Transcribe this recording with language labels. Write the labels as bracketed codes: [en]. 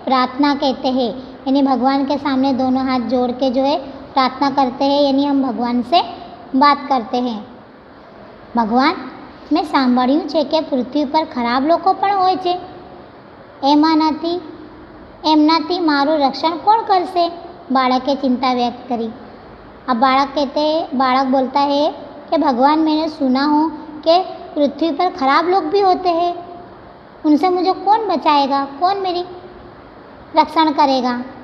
[hi] प्रार्थना कहते हैं। यानी भगवान के सामने दोनों हाथ जोड़ के जो है प्रार्थना करते हैं, यानी हम भगवान से बात करते हैं। [gu] भगवान મેં સાંભળ્યું છે કે પૃથ્વી પર ખરાબ લોકો પણ હોય છે, એમનાથી મારું રક્ષણ કોણ કરશે? બાળકે ચિંતા વ્યક્ત કરી। [hi] अब बालक बोलता है कि भगवान मैंने सुना हो कि पृथ्वी पर खराब लोग भी होते हैं, उनसे मुझे कौन बचाएगा, कौन मेरी रक्षण करेगा?